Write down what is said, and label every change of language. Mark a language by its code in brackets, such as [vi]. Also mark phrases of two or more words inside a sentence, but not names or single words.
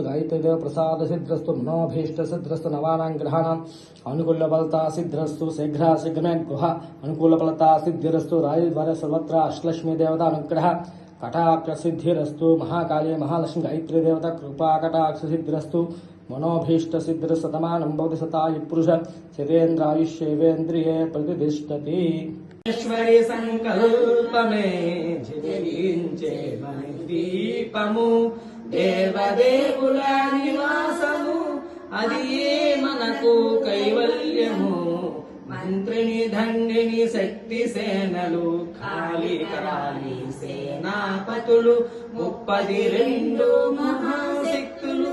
[sa] गायत्रीदेव प्रसाद सिद्धिरस्तु मनोभीष्ट सिद्धिरस्तु नवानां ग्रहाणाम् अनुकूलफलता सिद्धिरस्तु शीघ्र शीघ्रमे गृह अनुकूलफलता सिद्धिरस्तु राजद्वारे सर्वत्र अष्टलक्ष्मी देवता अनुग्रह कटाक्ष सिद्धिरस्तु महाकाली महालक्ष्मी गायत्री देवता कृपा कटाक्ष सिद्धिरस्तु मनोभीष्ट सिद्धिरस्तु तमानं भवति सतायु पुरुष शतेन्द्रायुष्येवेन्द्रिये प्रतिष्ठति [te] ఈశ్వరి సంకల్పమే జీవించే మన దీపము దేవదేవుల నివాసము అది మనకు కైవల్యము మంత్రిని దండిని శక్తి సేనలు ఖాళీ కరాలి సేనాపతులు 32 మహాశక్తులు